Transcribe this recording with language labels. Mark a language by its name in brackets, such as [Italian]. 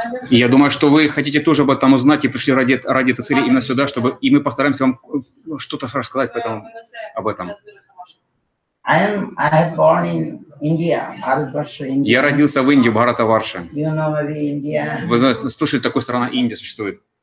[Russian] И я думаю, что вы хотите тоже об этом узнать и пришли ради этой цели именно сюда, чтобы и мы постараемся вам что-то рассказать об этом. [English] I have born in India, Bharatvarsha, India. [Russian] Я родился в Индии, Бхаратаварше. [English] You know maybe India. [Russian] Вы слышали, такая страна Индия существует.